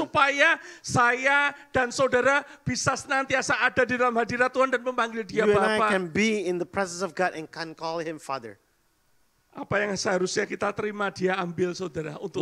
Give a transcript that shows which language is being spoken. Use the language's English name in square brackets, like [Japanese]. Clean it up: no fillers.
[Indonesian] supaya saya dan saudara bisa senantiasa ada di dalam hadirat Tuhan dan memanggil dia [English] You and I [Indonesian] Bapa. [English] can be in the presence of God and can call him Father. [Indonesian] Apa yang seharusnya kita terima dia ambil saudara untuk